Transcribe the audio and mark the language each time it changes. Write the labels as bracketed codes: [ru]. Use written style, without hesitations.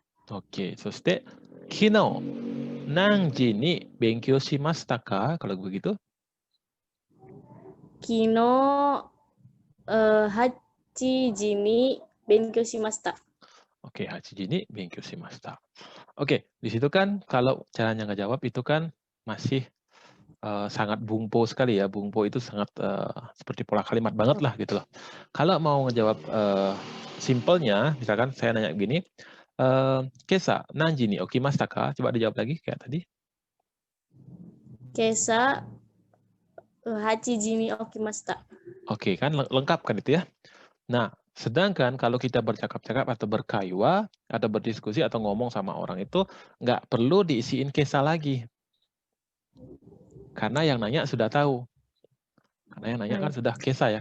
[ja] Oke, そして昨日何時に勉強しましたか? [id] Kalau begitu? [ja] Kino 8時に勉強しました。 Oke, 8時に勉強しました. [id] Oke, di situ kan kalau caranya ngejawab itu kan masih sangat bungpo sekali ya. Bungpo itu sangat seperti pola kalimat banget lah gitu loh. Kalau mau ngejawab simpelnya, misalkan saya nanya begini, [ja] Kesa, nanji ni okimashita ka? [id] Coba dijawab lagi kayak tadi. [ja] Kesa 8時に起きました。 [id] Oke, kan lengkap kan itu ya. Nah, sedangkan kalau kita bercakap-cakap atau berkaiwa, atau berdiskusi atau ngomong sama orang itu nggak perlu diisiin kesa lagi. Karena yang nanya sudah tahu. Karena yang nanya kan sudah kesa ya.